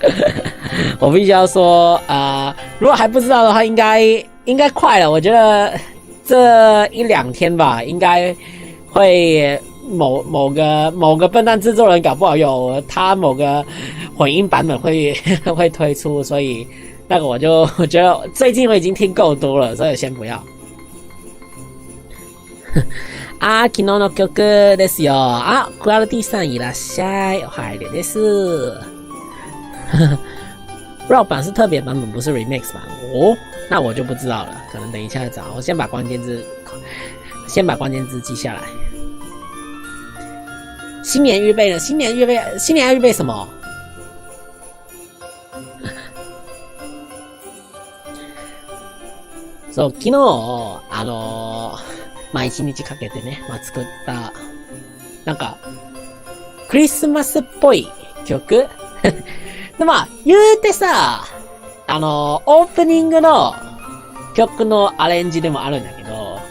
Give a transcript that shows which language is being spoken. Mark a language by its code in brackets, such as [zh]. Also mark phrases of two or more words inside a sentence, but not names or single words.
[zh] 我必须要说，如果还不知道的话，应该快了。我觉得这1-2天吧，应该会。某个笨蛋制作人搞不好有他某个混音版本会推出，所以那个我觉得最近我已经听够多了，所以先不要。 [ja] 昨日の曲ですよ。クアルティさんいらっしゃい。おはようです。 [zh] Raw 版是特别版本，不是 remix 版哦。那我就不知道了，可能等一下再找。我先把关键字记下来。新年预备呢？新年要预备什么？ [ja] そう、昨日1日かけてね、作ったなんかクリスマスっぽい曲で言うてさ、オープニングの曲のアレンジでもあるんだけど。